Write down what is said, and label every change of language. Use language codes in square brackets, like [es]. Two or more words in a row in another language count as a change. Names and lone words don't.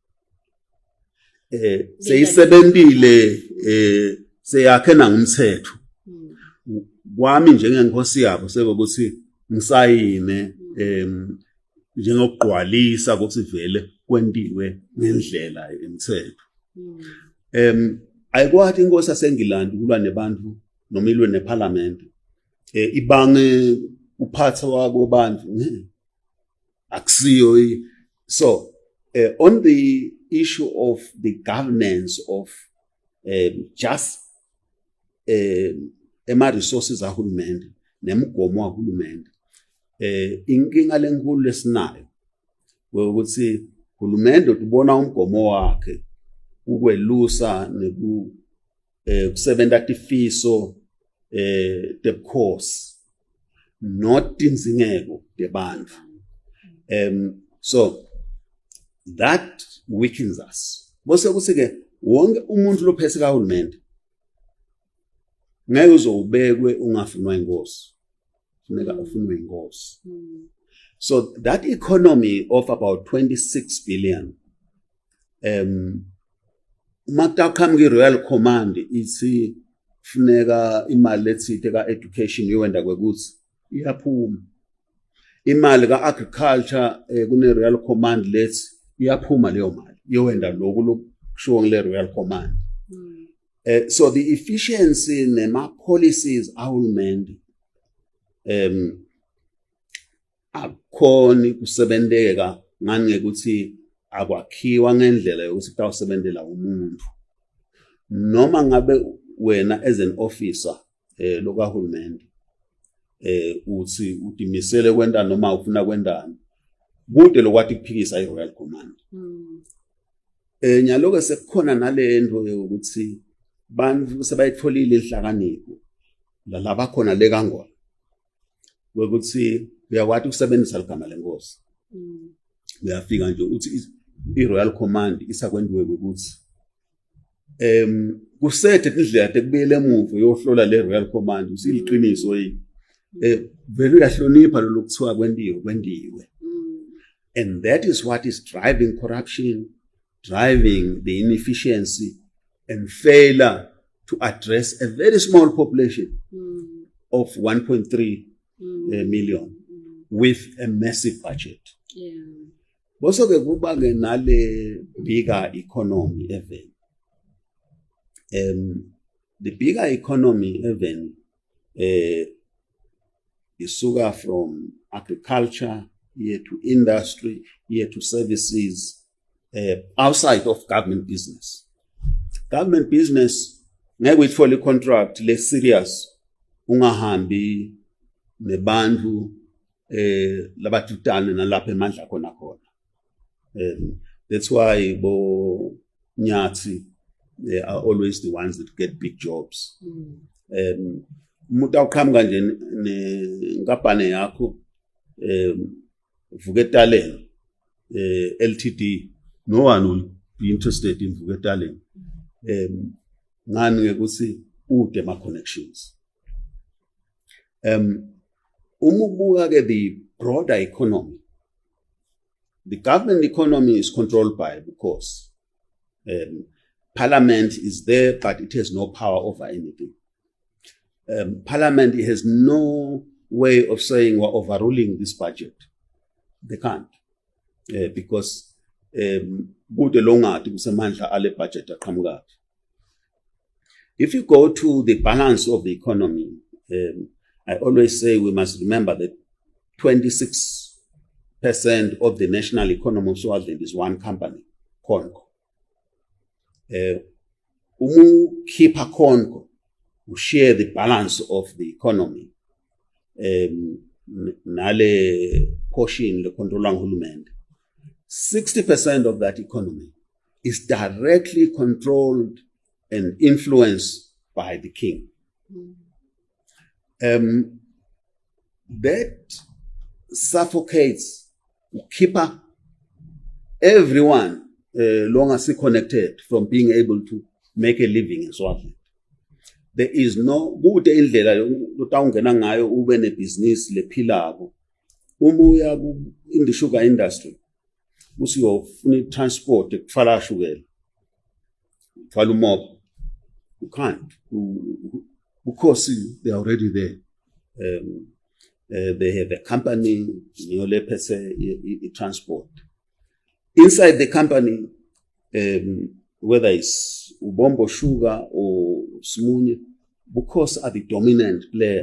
[ss] seyisebenzile seyakhe nangumthetho kwami njengenkosi yabo sekuthi ngisayine njengokugqwalisa ukuthi vele kwentiwe ngendlela emthetho ayikwathi inkosi yaseNgilandi kulwa nebantu noma ilwe neParliament ibange uphatha kwabantu akusiyo [en] so on the issue of the governance of just [ss] ema-resources ahulumende nemigomo ahulumende. Inkinga lenkulu lesinayo ukuthi uhulumende utubona umgomo wakhe ukwelusa kusebenta tifiso tebukhosi not tinzingeko tebantfu. [en] So that weakens us. [ss] Bose kusike wonke umuntu lophese kahulumende ngeke uzobekwe ungafunwa inkosi. Funeka ufunwe inkosi. [en] So that economy of about 26 billion [ss] makutaqhamuka i-Royal Command ithi funeka imali lethithe ka-education yowenda kwekuthi iyaphuma. Imali ka-agriculture kune-Royal Command lethi iyaphuma leyo mali yowenda lokhu lokushiwo ngile Royal Command. [en] So the efficiency [ss] nema-policies ahulumende akukhoni kusebenteka ngani ngekuthi akwakhiwa ngendlela yokuthi kutawusebentela umuntu. Noma ngabe wena [en] as an officer [ss] lokahulumende uthi utimisele kwenta noma ufuna kwendani kude lokwathi kuphikisa i-Royal Command. Nyaloke sekukhona nalento yokuthi bantu sebayitfolile inhlakanipho laba khona le kangwa ukuthi uyakwazi ukusebenzisa ligama lenkosi. Uyafika nje uthi i-Royal Command isakwendiwe ukuthi kusethe indlela tekubuyela emuva yohlola le Royal Command usiliqiniso yini. Vele uyahlonipha lo lokuthiwa kwendiwe. [en] And that is what is driving corruption, driving the inefficiency and failure to address a very small population of 1.3 million with a massive budget. [ss] Also ke kuba ke nale [en] bigger economy even. The bigger economy even isuka from agriculture here to industry, here to services, outside of government business. Government business, [ss] ngeke uyithole contract le serious ungahambi nebantu labatutana nalapha eMandla khona. [en] That's why bo Nyati, they are always the ones that get big jobs. [ss] Umuntu awuqhamuka nje nenkampani yakho Vugetalen Ltd, [en] no one will be interested in Vugetalen. [ss] Ngani ngekuthi ude ma connections. Umubuka ke [en] the broader economy. The government economy is controlled by, of course, Parliament is there, but it has no power over anything. Parliament has no way of saying we're overruling this budget. They can't, because [ss] bude longathi kusemandla ale budget aqhamuka. [en] If you go to the balance of the economy, I always say we must remember that 26% of the national economy of Swaziland is one company, Congo. Keeper Congo, who share the balance of the economy, [ss] nale portion le controlang hulumende. [en] 60% of that economy is directly controlled and influenced by the king. That suffocates, keep everyone long as connected from being able to make a living in Swaziland. There is no good [ss] indlela utawungena ngayo ube ne business lephilako. [en] Umuya in the sugar industry, [ss] usiyofuna transport ekufala shukela. Fala umoba. [en] You can't. Because they are already there. They have a company, transport. Inside the company, whether it's Ubombo Sugar or Smunye, because are the dominant player.